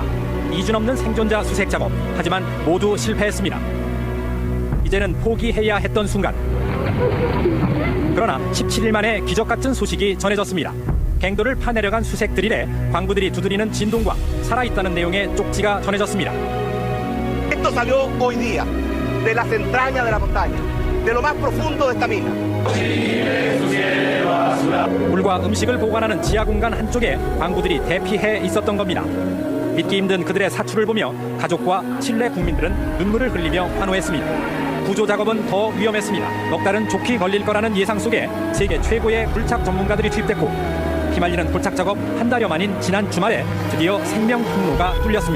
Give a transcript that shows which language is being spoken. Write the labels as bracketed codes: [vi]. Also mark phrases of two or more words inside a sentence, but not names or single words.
[ko] 2주 넘는 생존자 수색 작업, 하지만 모두 실패했습니다. 이제는 포기해야 했던 순간. 그러나 17일 만에 기적 같은 소식이 전해졌습니다. 갱도를 파내려간 수색 드릴에 광부들이 두드리는 진동과 살아있다는 내용의 쪽지가 전해졌습니다. [es] Esto salió hoy día de las entrañas de la montaña, de lo más profundo de esta mina. [ko] 물과 음식을 보관하는 지하 공간 한쪽에 광부들이 대피해 있었던 겁니다. 믿기 힘든 그들의 사출을 보며 가족과 칠레 국민들은 눈물을 흘리며 환호했습니다. 구조 작업은 더 위험했습니다. 넉 달은 좋게 걸릴 거라는 예상 속에 세계 최고의 굴착 전문가들이 투입됐고 휘말리는 굴착 작업 한 달여 만인 지난 주말에 드디어 생명 통로가 뚫렸습니다.